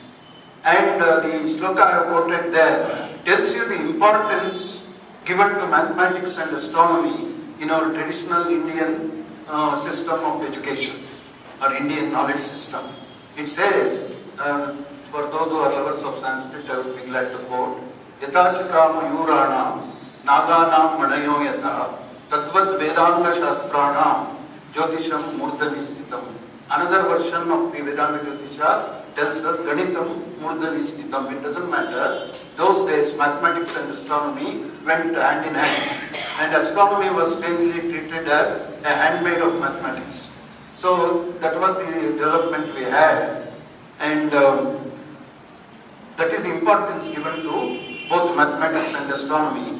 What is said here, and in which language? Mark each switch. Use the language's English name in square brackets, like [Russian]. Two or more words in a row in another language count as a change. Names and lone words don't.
[English] And the shloka I have quoted there tells you the importance given to mathematics and astronomy in our traditional Indian system of education or Indian knowledge system. It says, for those who are lovers of Sanskrit, I would be glad to quote, [Sanskrit] यथाशिखा मयूराणां नागानां मणयो यथा तद्वद् वेदाङ्ग शास्त्राणां ज्योतिषं मूर्धनिस्थितम्. [English] Another version of the Vedanga Jyotisha tells us [Sanskrit] गणितं मूर्धनिस्थितम्. [English] It doesn't matter. Those days mathematics and astronomy went hand in hand, and astronomy was strangely treated as a handmaid of mathematics. So that was the development we had, and that is the importance given to both mathematics and astronomy.